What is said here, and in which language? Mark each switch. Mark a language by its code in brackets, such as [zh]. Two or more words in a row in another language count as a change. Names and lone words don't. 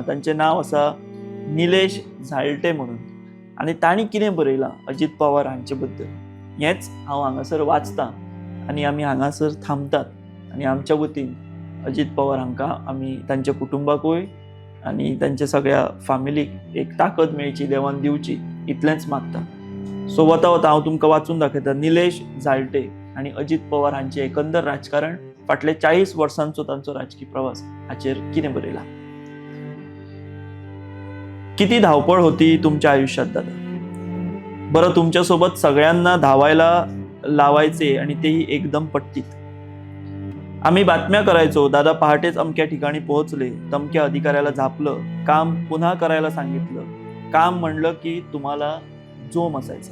[kok] तांचें नांव आसा निलेश झालटे म्हणून आनी तांणी कितें बरयलां अजित पवार हांचे बद्दल हेंच हांव हांगासर वाचतां आनी आमी हांगासर थांबतात आनी आमच्या वतीन अजित पवार हांकां आमी तांच्या कुटुंबाकूय आनी तांच्या सगळ्या फॅमिलीक एक ताकद मेळची, देवान दिवची इतलेंच मागता. सो वता वता हांव तुमकां वाचून दाखयता निलेश झालटे आनी अजित पवार हांचें एकंदर राजकारण, फाटले 40 वर्सांचो तांचो राजकीय प्रवास हाचेर कितें बरयलां. [mr] किती धावपळ होती तुमच्या आयुष्यात दादा. बरं, तुमच्या सोबत सगळ्यांना धावायला लावायचे आणि तेही एकदम पट्टीत. आम्ही बातम्या करायचो, दादा पहाटेच अमक्या ठिकाणी पोहोचले, तमक्या अधिकाऱ्याला झापलं, काम पुन्हा करायला सांगितलं, काम म्हणलं की तुम्हाला जोम असायचा.